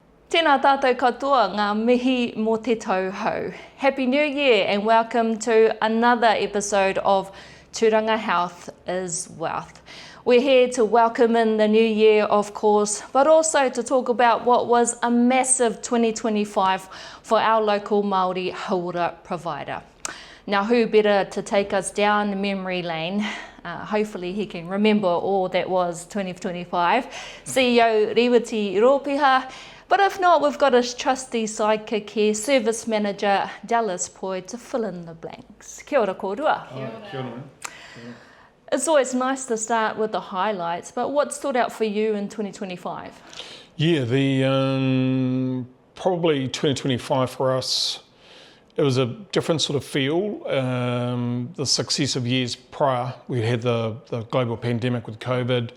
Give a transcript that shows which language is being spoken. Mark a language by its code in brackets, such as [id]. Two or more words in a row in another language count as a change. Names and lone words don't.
[mi] Tēnā tātou katoa, ngā mihi mō te tauhou. [en] Happy New Year and welcome to another episode of Turanga Health is Wealth. We're here to welcome in the new year, of course, but also to talk about what was a massive 2025 for our local Māori hauora provider. Now, who better to take us down memory lane? Hopefully he can remember all that was 2025. CEO Rewati Ropiha. But if not, we've got his trusty sidekick here, Service Manager Dallas Poi, to fill in the blanks. [mi] Kia ora kōrua. Kia ora. [en] It's always nice to start with the highlights, but what stood out for you in 2025? Yeah, the probably 2025 for us, it was a different sort of feel. The successive years prior, we had the global pandemic with COVID.